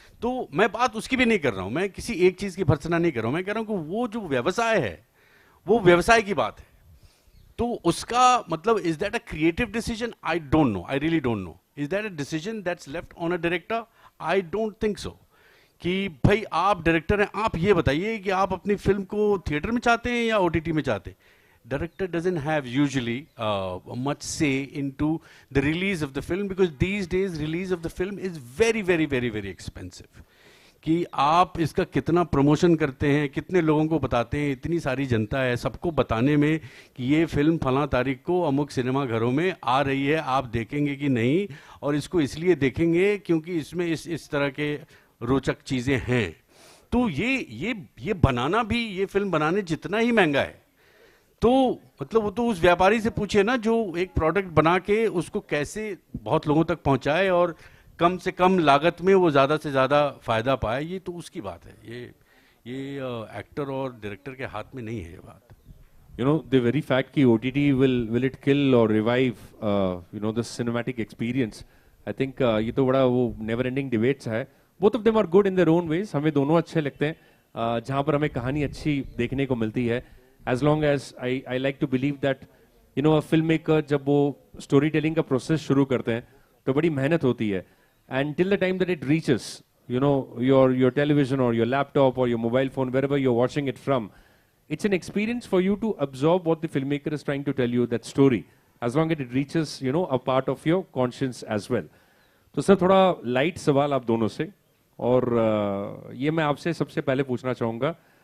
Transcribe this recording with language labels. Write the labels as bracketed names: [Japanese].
[Hindi] तो मैं बात उसकी भी नहीं कर रहा हूं, मैं किसी एक चीज की भर्त्सना नहीं कर रहा हूं, मैं कह रहा हूं कि वो जो व्यवसाय है वो व्यवसाय की बात है. तो उसका मतलब [English] Is that a creative decision? I don't know, I really don't know. Is that a decision that's left on a director? I don't think so. [Hindi] कि भाई आप डायरेक्टर हैं, आप ये बताइए कि आप अपनी फिल्म को थिएटर में चाहते हैं या ओटीटी में चाहते हैं. [English] Director doesn't have usually much say into the release of the film because these days release of the film is very expensive. [Hindi] कि आप इसका कितना प्रमोशन करते हैं, कितने लोगों को बताते हैं, इतनी सारी जनता है, सबको बताने में कि ये फिल्म फलां तारीख को अमुक सिनेमा घरों में आ रही है, आप देखेंगे कि नहीं, और इसको इसलिए देखेंगे क्योंकि इसमें इस तरह के रोचक चीज़ें हैं. तो ये बनाना भी, ये फिल्म बनाने जितना ही महंगा है, तो मतलब वो तो उस व्यापारी से पूछे ना जो एक प्रोडक्ट बना के उसको कैसे बहुत लोगों तक पहुंचाए और कम से कम लागत में वो ज़्यादा से ज़्यादा फायदा पाए. ये तो उसकी बात है, ये एक्टर और डायरेक्टर के हाथ में नहीं है ये बात. [English] You know, the very fact कि OTT will it kill or revive the cinematic experience, I think [Hindi] ये तो बड़ा वो [English] never ending debates है. Both of them are good in their own ways. [Hindi] हमें दोनों अच्छे लगते हैं जहाँ पर हमें कहानी अच्छी देखने को मिलती है. [English] As long as I like to believe that a filmmaker [Hindi] जब वो storytelling का process शुरू करते हैं तो बड़ी मेहनत होती है, [English] and till the time that it reaches your television or your laptop or your mobile phone, wherever you're watching it from, it's an experience for you to absorb what the filmmaker is trying to tell you, that story, as long as it reaches a part of your conscience as well. [Hindi] तो sir थोड़ा light सवाल आप दोनों से, और ये मैं आपसे सबसे पहले पूछना चाहूँगा.